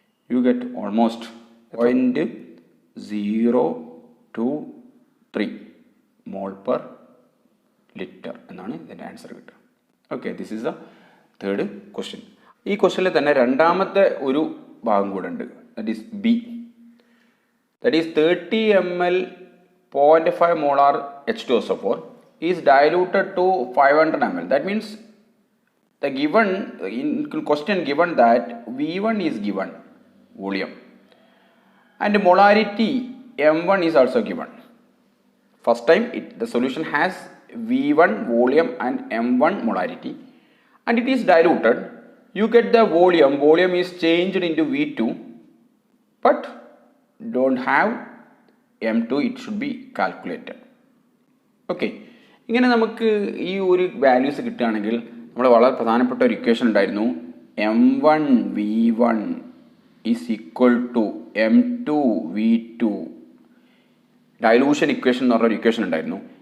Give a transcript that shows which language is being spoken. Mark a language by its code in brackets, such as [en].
[en] you get almost 0.023 mole per litre [ml] എന്നാണ് ഇതിൻ്റെ answer കിട്ടുക. [en] Okay, this is the third question. [ml] ഈ ക്വസ്റ്റ്യനിൽ തന്നെ രണ്ടാമത്തെ ഒരു ഭാഗം കൂടെ ഉണ്ട്. [en] That is B. That is 30 ml 0.5 molar H2SO4 is diluted to 500 ml. That means the given in question given that V1 is given volume and molarity M1 is also given. First time the solution has V1 volume and M1 molarity and it is diluted. You get the volume is changed into V2 but don't have M2, it should be calculated. [ml] Okay, ഇങ്ങനെ നമുക്ക് ഈ ഒരു values കിട്ടുകയാണെങ്കിൽ നമ്മൾ വളരെ പ്രധാനപ്പെട്ട ഒരു equation ഉണ്ടായിരുന്നു. [en] M1 V1 is equal to M2 V2 dilution equation [ml] എന്ന് പറഞ്ഞൊരു ഇക്വേഷൻ ഉണ്ടായിരുന്നു.